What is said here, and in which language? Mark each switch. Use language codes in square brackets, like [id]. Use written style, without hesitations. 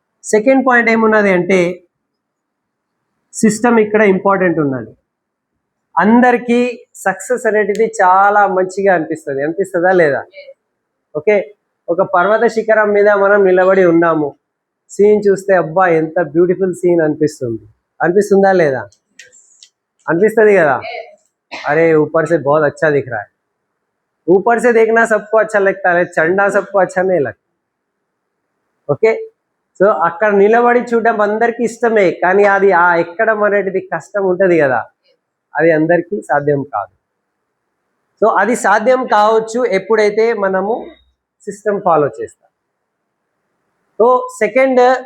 [te] Second point ఏమున్నది అంటే system ఇక్కడ ఇంపార్టెంట్ ఉన్నది. అందరికీ సక్సెస్ అనేటిది చాలా మంచిగా అనిపిస్తుందా లేదా? ఓకే, ఒక పర్వత శిఖరం మీద మనం నిలబడి ఉన్నాము, సీన్ చూస్తే అబ్బా ఎంత బ్యూటిఫుల్ సీన్ అనిపిస్తుందా లేదా? అనిపిస్తుంది కదా. [hi] అరే ऊपर से बहुत अच्छा दिख रहा है. ऊपर से देखना सबको अच्छा लगता है, चढ़ना सबको अच्छा नहीं लगता. [te] ఓకే, సో అక్కడ నిలబడి చూడడం అందరికీ ఇష్టమే, కానీ అది ఎక్కడం అనేటిది కష్టం ఉంటుంది కదా, అది అందరికీ సాధ్యం కాదు. సో అది సాధ్యం కావచ్చు ఎప్పుడైతే మనము సిస్టమ్ ఫాలో చేస్తాం. So second